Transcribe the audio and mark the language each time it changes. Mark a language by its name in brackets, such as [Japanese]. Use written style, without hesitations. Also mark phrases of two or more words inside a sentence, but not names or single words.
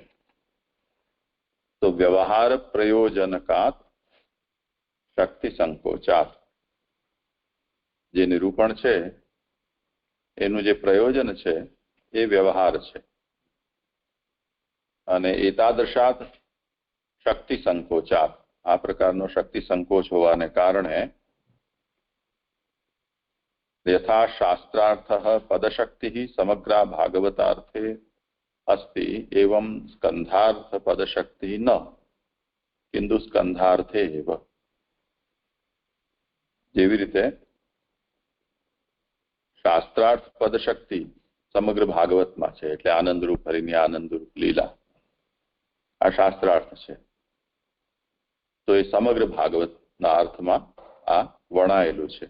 [Gujarati] તો [Sanskrit] વ્યવહાર પ્રયોજનકાત શક્તિ સંકોચાત, [Gujarati] જે નિરૂપણ છે એનું જે પ્રયોજન છે એ વ્યવહાર છે, [Sanskrit] અને એતાદૃશાત શક્તિ સંકોચાત, [Gujarati] આ પ્રકારનો શક્તિ સંકોચ હોવાને કારણે [Sanskrit] यथा शास्त्रार्थः पदशक्तिः समग्रा भागवतार्थे अस्ति एवं स्कंधार्थ पदशक्तिः न किंतु स्कंधार्थे एव. [Gujarati] જેવી રીતે શાસ્ત્રાર્થ પદશક્તિ સમગ્ર ભાગવતમાં છે, એટલે આનંદરૂપ હરિની આનંદરૂપ લીલા આ શાસ્ત્રાર્થ છે, તો એ સમગ્ર ભાગવતના અર્થમાં આ વણાયેલું છે.